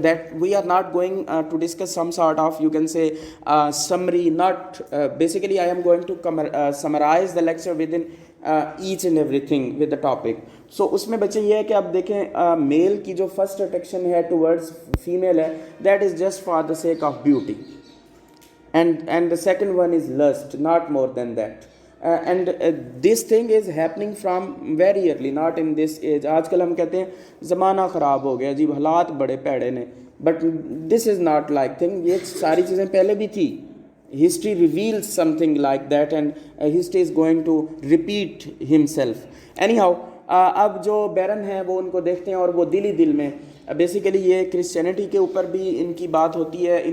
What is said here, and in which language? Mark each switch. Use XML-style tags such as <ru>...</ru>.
<en>That we are not going to discuss some sort of you can say summary, not basically I am going to summarise the lecture within each and everything with the topic.</en> <hi>सो उसमें बच्चे ये है कि आप देखें mail की जो first attraction है टुवर्ड्स फीमेल है,</hi> <en>That is just for the sake of beauty, and the second one is lust, not more than that. And this thing is happening from very early, not in this age.</en> <hi>आजकल हम कहते हैं ज़माना ख़राब हो गया जी, हालात बड़े पैड़े ने,</hi> <en>But this is not like thing.</en> <hi>ये सारी चीज़ें पहले भी थी।</hi> <en>History reveals something like that and history is going to repeat himself.</en> <hi>Any how, अब जो बैरन है वो उनको देखते हैं और वो दिल ही दिल में बेसिकली ये क्रिश्चियनिटी के ऊपर भी इनकी बात होती है।</hi>